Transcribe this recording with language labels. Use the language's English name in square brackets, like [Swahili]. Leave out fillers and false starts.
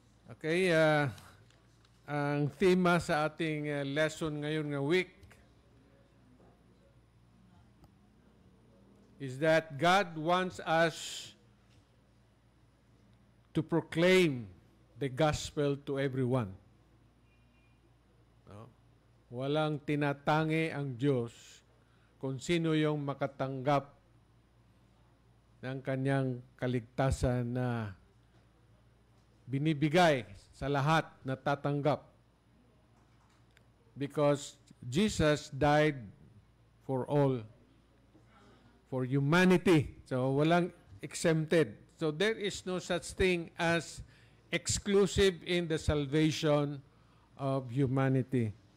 [Filipino] Okay, ang tema sa ating lesson ngayon nga week [English] is that God wants us to proclaim the gospel to everyone. No? [Filipino] Walang tinatangi ang Diyos kung sino yung makatanggap ng kanyang kaligtasan na binibigay sa lahat na tatanggap. [English] Because Jesus died for all, for humanity. So, [Filipino] walang [English] exempted. So, there is no such thing as exclusive in the salvation of humanity.